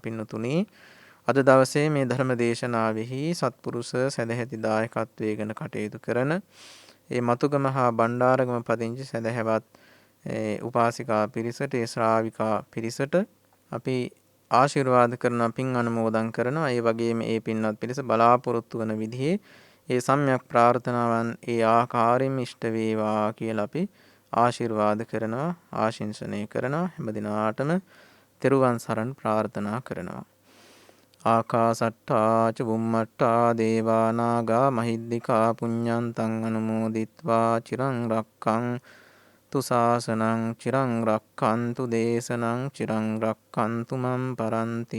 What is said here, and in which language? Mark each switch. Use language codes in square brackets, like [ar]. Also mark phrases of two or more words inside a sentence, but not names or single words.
[si] පින්නතුනි, අද දවසේ මේ ධර්ම දේශනාවෙහි සත්පුරුෂ සදැහැති දායකත්වයේ ගැන කටයුතු කරන ඒ මතුගම හා බණ්ඩාරගම පදිංචි සදැහැවත් උපාසිකා පිරිසට, ඒ ශ්‍රාවිකා පිරිසට අපි ආශිර්වාද කරන පින් අනුමෝදන් කරනවා. ඒ වගේම ඒ පින්වත් පිරිස බලාපොරොත්තු වන විදිහේ ඒ සම්‍යක් ප්‍රාර්ථනාවන් ඒ ආකාරයෙන්ම ඉෂ්ට වේවා කියලා අපි ආශිර්වාද කරනවා, ආශිංසනය කරනවා. හැම දිනාටම තෙරුවන් සරණ ප්‍රාර්ථනා කරනවා. [pi] ආකාසට්ටා ච බුම්මට්ටා දේවා නාග මහිද්దికා පුඤ්ඤන්තං අනුමෝදිත්වා චිරං රක්ඛන්තු ශාසනං චිරං රක්ඛන්තු දේශනං චිරං රක්ඛන්තු මම් පරන්ති.